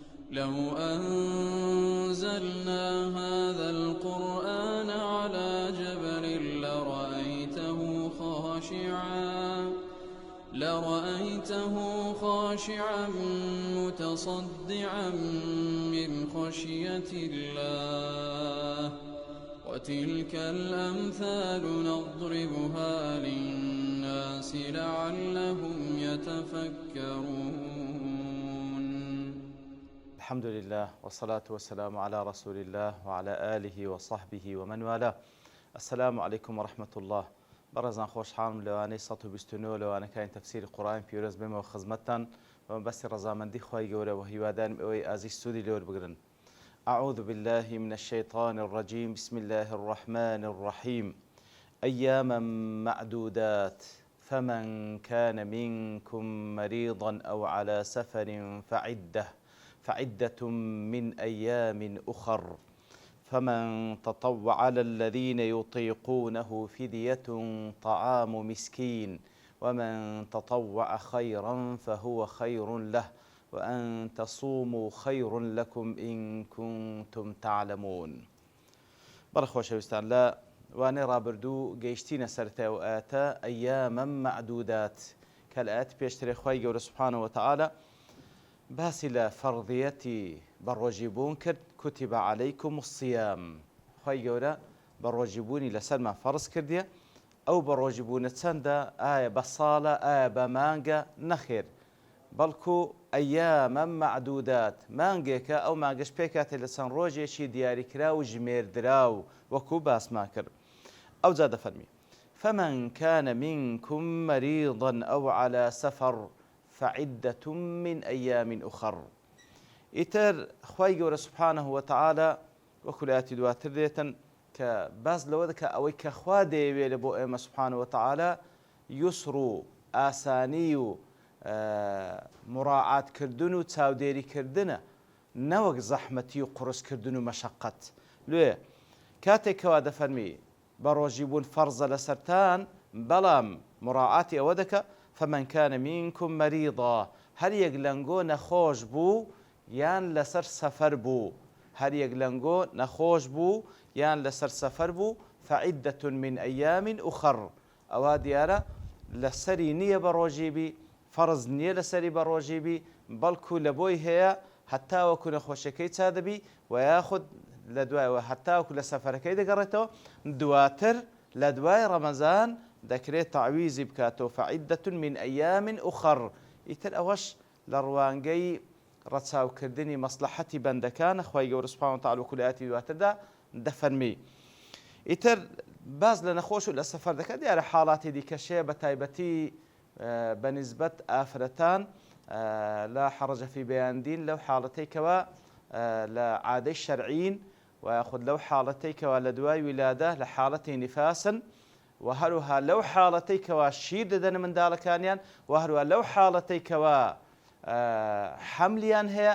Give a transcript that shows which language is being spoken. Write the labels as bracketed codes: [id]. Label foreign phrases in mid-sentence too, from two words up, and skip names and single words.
[ar] لو أنزلنا هذا القرآن على جبل لرأيته خاشعا متصدعا من خشية الله وتلك الأمثال نضربها للناس لعلهم يتفكرون. الحمد لله والصلاة والسلام على رسول الله وعلى آله وصحبه ومن والاه. السلام عليكم ورحمة الله. [ckb] برزان خوش حالم لواني 129 لواني كاين تفسير القرآن بيورز بما وخزمتان ومبس رزامندي خواهي قورا وهيوادان اوي ازي ستودي لور بقرن. [ar] أعوذ بالله من الشيطان الرجيم. بسم الله الرحمن الرحيم. أياما معدودات فمن كان منكم مريضا أو على سفر فعدة من أيام أخر فمن تطوع على الذين يطيقونه فدية طعام مسكين ومن تطوع خيرا فهو خير له وأن تصوموا خير لكم إن كنتم تعلمون. [ckb] بەڕخۆشەویستان لە وانەی ڕابردوو گەیشتینە سەرەتای و ئاەتە [ar] ئەیامە معدودات [ckb] کە لە ئاەت پێشترێ خوای گەورە [ar] سوبحانەوە وتەعالە [ckb] باسی لە فەرضیەتی بەڕۆژیبوون کرد. [ar] كتب عليكم الصيام. [ckb] خوای گەورە بەڕۆژیبوونی لەسەرمان فەرز کردیە. ئەو بەڕۆژیبوونە چەندە؟ ئایا بە ساڵە، ئایا بە مانگە؟ نەخێر، بەڵکو [ar] ئەیامە معدودات، [ckb] مانگێکە ئەو مانگەش پێکاتێ لە چەند ڕۆژێکی دیاریکرا و ژمێردرا و وەکو باسمان کرد. ئەو جا دەفەرمی [ar] فمن كان منكم مريضا أو على سفر فعدة من أيام أخر. [ckb] ئیتر خوای گەورە [ar] سوبحانەه وتەعالە [ckb] وەکو لە ئاەتی دواتر دێتن کە باس لەوە دەکات ئەوەی کە خوا دەیەوێت لە بۆ ئێمە [ar] سوبحانەه وتەعالە [ckb] یوسر و ئاسانی و مراعاتکردن و چاودێریکردنە، نەوەک زەحمەتی و قورسکردن و مەشەقەت. لێ کاتێکەوە دەفەرمی بەڕۆژیبوون فەرزە لەسەرتان، بەڵام مراعاتی ئەوە دەکە [ar] فمن كان منكم مريضا، [ckb] هەر یەک لەنگۆ نەخۆش بوو یان لەسەر سەفەر بوو، هەر یەک لەنگۆ نەخۆش بوو یان لەسەر سەفەر بوو [ar] فعدة من أيام أخر. [ckb] ئەوە دیارە لەسەری نییە بەڕۆژیبی، فەرز نییە لەسەری بەڕۆژیبی، بەڵکو لە بۆی هەیە هەتا وەکو نەخۆشەکەی چادەبی و یاخود لە دوایەوە هەتا وەکو لە سەفەرەکەی دەگەڕێتەوە، دواتر لە دوای ڕەمەزان دەکرێت تەعویزی بکاتەوە [ar] فعدة من أيام أخر. [ckb] ئیتر ئەوەش لە ڕوانگەی ڕەچاوکردنی مەسلحەتی بەندەکانە. خوای گەورە [ar] سوبحانەه وتەعالە [ckb] وەکو لە ئاەتی دواتردا دەفەرمی. ئیتر باز لە نەخۆش و لە سەفەر دەکات. دیارە حاڵاتی دیکەشەیە بە تایبەتی بەنسبەت ئافرەتان [ar] لا حرج في [ckb] بەیاندین لەو حاڵەتەیکەوە لە عادەی شەرعین و یاخود لەو حاڵەتەیکەوە لە دوای ویلادە لە حاڵەتی نیفاسن و هەروها لەو حاڵەتەیکەوە شیر دەدەن منداڵەکانیان و هەروها لەو حاڵەتەیکەوە حملیان هەیە.